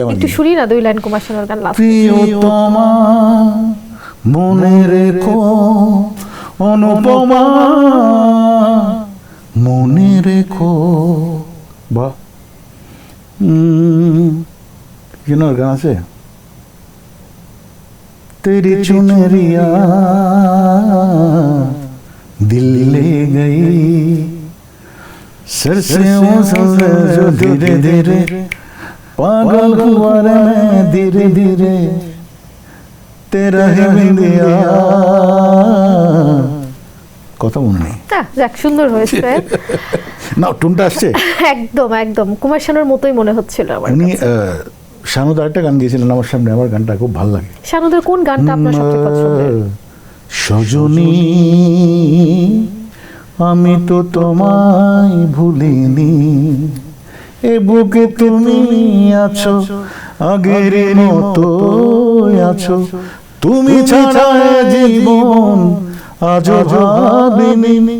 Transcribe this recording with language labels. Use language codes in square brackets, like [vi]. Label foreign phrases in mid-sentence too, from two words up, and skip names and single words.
[bn] একটু শুনি না, দুই লাইন কুমার শানুর গান। প্রিয়তমা মনে রেখো, অনুপমা মনে রেখো। বাহ, কেন গান আছে? [hi] तेरी चुनरिया दिल ले गई, सर से जो धीरे धीरे पागल हुआ रे मैं धीरे धीरे तेरा ही बिंदिया। [bn] কথা মনে নেই। যাক, সুন্দর হয়েছে। না, টুনটা আসছে একদম একদম কুমার শানুর মতোই মনে হচ্ছিল আমার। উনি শানুদা একটা গান গেয়েছিলেন আমার সামনে, আমার গানটা খুব ভালো লাগে। শানুদের কোন গানটা আপনার সবচেয়ে পছন্দের? সজনী আমি তো তোমায় ভুলিনি, এ বুকে তুমি আছো, আগের মতো আছো, তুমি ছাড়া জীবন আজও ভাবিনি।